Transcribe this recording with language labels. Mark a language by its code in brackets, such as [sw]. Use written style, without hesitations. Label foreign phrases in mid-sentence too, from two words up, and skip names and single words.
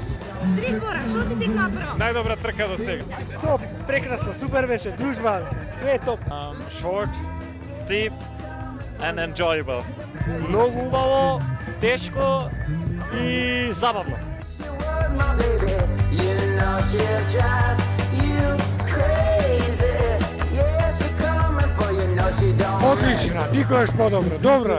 [mk] Три збора, што ти тек направо? Најдобра трка до сега. Топ, прекрасно, супер беше, дружба, све е топ. [en] Short, steep and enjoyable. [mk] Многу убаво, тешко и забавно. Одлична, никогаш подобро, добра.